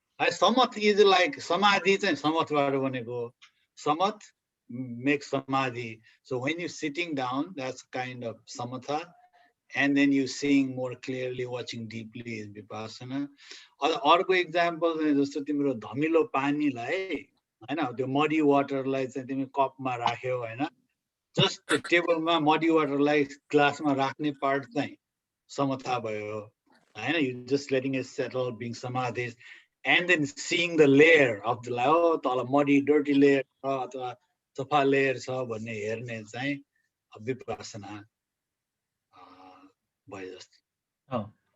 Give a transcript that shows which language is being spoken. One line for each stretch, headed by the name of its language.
English: Samatha is like samadhi
Nepali: चाहिँ samathaबाट बनेको.
English: Samath makes samadhi. So when you're sitting down, that's kind of samatha. And then you seeing more clearly, watching deeply is vipassana.
Nepali: अर्को example जस्तो तिम्रो धमिलो पानीलाई हैन, त्यो
English: muddy waterलाई
Nepali: चाहिँ तिमी कपमा राख्यौ हैन,
English: just the
Nepali: टेबलमा muddy waterलाई ग्लासमा राख्ने part चाहिँ samatha भयो हैन.
English: You just letting it settle, being samadhi, and then seeing the layer of the तल muddy dirty layer
Nepali: अथवा सफा
English: layer
Nepali: छ भन्ने हेर्ने चाहिँ
English: vipassana
Nepali: भयो जस्तो. Oh.